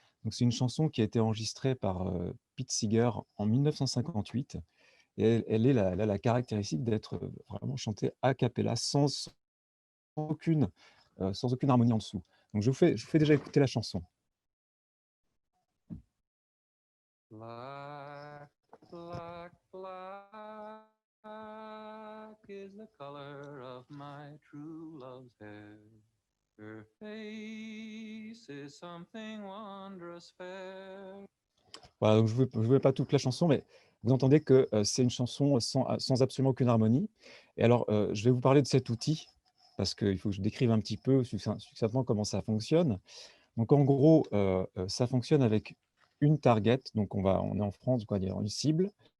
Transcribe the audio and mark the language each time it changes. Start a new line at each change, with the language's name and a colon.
French: Donc c'est une chanson qui a été enregistrée par Pete Seeger en 1958. Et elle a la caractéristique d'être vraiment chantée a cappella, aucune, sans aucune harmonie en dessous. Donc je vous fais déjà écouter la chanson.
English: Black, black, black is the color of my true love's hair. Her face is something wondrous fair.
French: Voilà, donc je ne veux pas toute la chanson, mais vous entendez que c'est une chanson sans absolument aucune harmonie. Et alors, je vais vous parler de cet outil, parce qu'il faut que je décrive un petit peu succinctement comment ça fonctionne. Donc en gros, ça fonctionne avec une target, donc on est en France, quoi, il y a une cible.